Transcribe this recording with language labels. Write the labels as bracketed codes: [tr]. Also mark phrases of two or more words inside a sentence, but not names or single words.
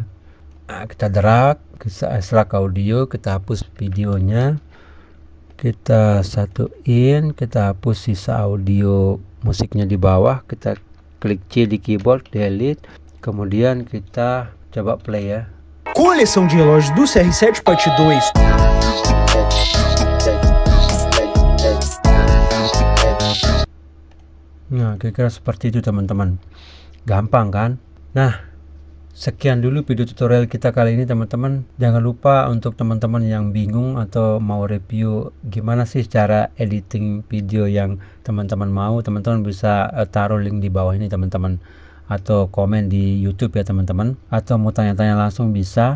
[id] Nah, kita drag, kita ekstrak audio, kita hapus videonya, kita satuin, kita hapus sisa audio musiknya di bawah, kita klik C di keyboard, delete, kemudian kita coba play ya. [pt] Coleção de relógios do CR7 parte 2. [id] Nah, kira-kira seperti itu teman-teman. Gampang kan? Nah, sekian dulu video tutorial kita kali ini teman-teman. Jangan lupa untuk teman-teman yang bingung atau mau review gimana sih cara editing video yang teman-teman mau, teman-teman bisa taruh link di bawah ini teman-teman, atau komen di YouTube ya teman-teman, atau mau tanya-tanya langsung bisa.